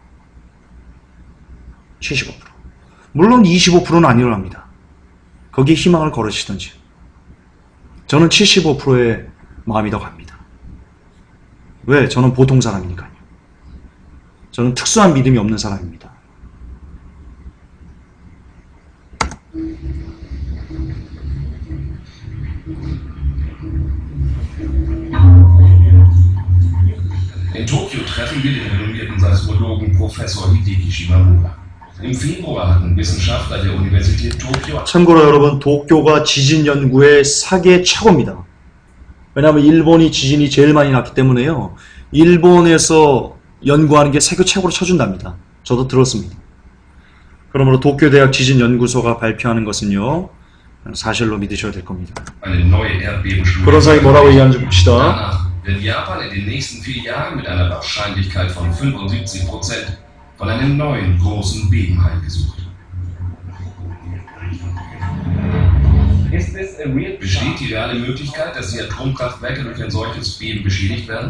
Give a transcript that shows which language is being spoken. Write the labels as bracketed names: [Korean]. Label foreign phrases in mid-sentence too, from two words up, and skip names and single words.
[Korean] 75%. 물론 25%는 안 일어납니다. 거기에 희망을 걸으시든지. 저는 75%의 마음이 더 갑니다. 왜? 저는 보통 사람이니까요. 저는 특수한 믿음이 없는 사람입니다. [German] In Tokio treffen wir den renommierten Seismologen Professor Hideki Shimamura. Im Februar hatten Wissenschaftler der Universität Tokio [Korean] 참고로 여러분, 도쿄가 지진 연구의 세계 최고입니다. 왜냐하면 일본이 지진이 제일 많이 났기 때문에요. 일본에서 연구하는 게 세계 최고로 쳐준답니다. 저도 들었습니다. 그러므로 도쿄대학 지진연구소가 발표하는 것은요, 사실로 믿으셔야 될 겁니다. [German] Eine neue Erdbebenstufe. [Korean] 그런 사람이 뭐라고 얘기하는지 봅시다. [German] Danach wird Japan in den nächsten 4 Jahren mit einer Wahrscheinlichkeit von 75% von einem neuen großen Beben heimgesucht. Besteht die reale Möglichkeit, dass die Atomkraftwerke durch ein solches Beben beschädigt werden?